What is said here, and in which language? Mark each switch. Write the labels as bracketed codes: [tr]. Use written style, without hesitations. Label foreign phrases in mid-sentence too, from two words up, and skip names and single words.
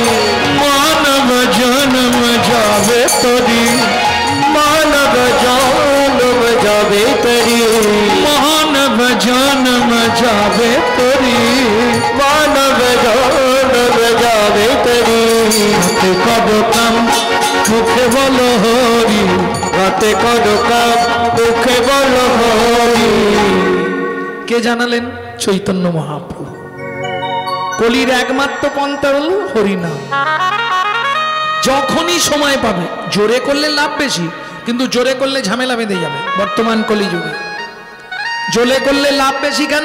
[bn] মানব জন্ম যাবে তরি, মানব জন্ম যাবে তরি, মানব জন্ম যাবে তরি, মানব জন্ম যাবে তরি। হাতে করো কাম মুখে বলো হরি, হাতে করো কাম মুখে বলো হরি। के জানালেন? চৈতন্য মহাপ্রভু। কলির একমাত্র পন্থা হলো হরিনাম। যখনই সময় পাবে, জোরে করলে লাভ বেশি, কিন্তু জোরে করলে ঝামেলা বেঁধে যাবে বর্তমান কলিযুগে। জোরে করলে লাভ বেশি কেন?